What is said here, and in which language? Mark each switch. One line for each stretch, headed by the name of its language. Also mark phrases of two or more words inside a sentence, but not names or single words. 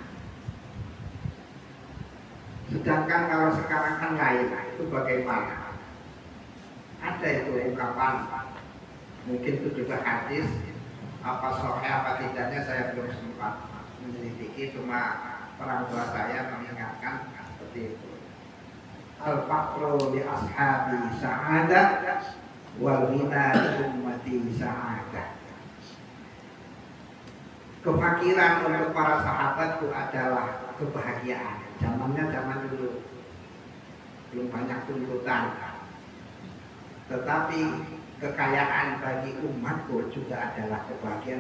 Indonesian: Sedangkan kalau sekarang kan lain, itu bagaimana? Ada itu ungkapan, mungkin itu juga hadis, apa sahih apa tidaknya saya belum sempat menyelidiki, cuma orang tua saya mengingatkan seperti itu.
Arabic: Al-faqru li ashabi sa'adah wal ghina li ummati sa'adah.
Indonesian: Kefakiran untuk para sahabat itu adalah kebahagiaan. Zamannya zaman dulu belum banyak tuntutan, tetapi kekayaan bagi umatku juga adalah kebahagiaan.